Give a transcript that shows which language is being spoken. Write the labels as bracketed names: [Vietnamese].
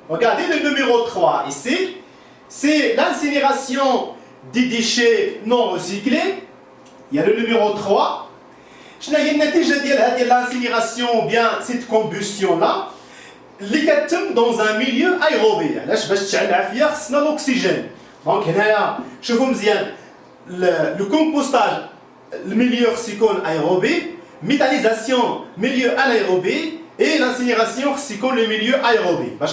[French] Regardez le numéro 3 ici, c'est l'incinération des déchets non recyclés. Il y a le numéro 3. Je n'ai pas dit l'incinération ou bien cette combustion-là. Les كتم dans un milieu aérobie. [Arabic] علاش باش تشعل فيها خصنا l'oxygène. [French] Donc [Arabic] هنايا شوفوا مزيان [French] le compostage le milieu يكون aérobie, méthanisation milieu anaérobie et l'incinération c'est le milieu aérobie.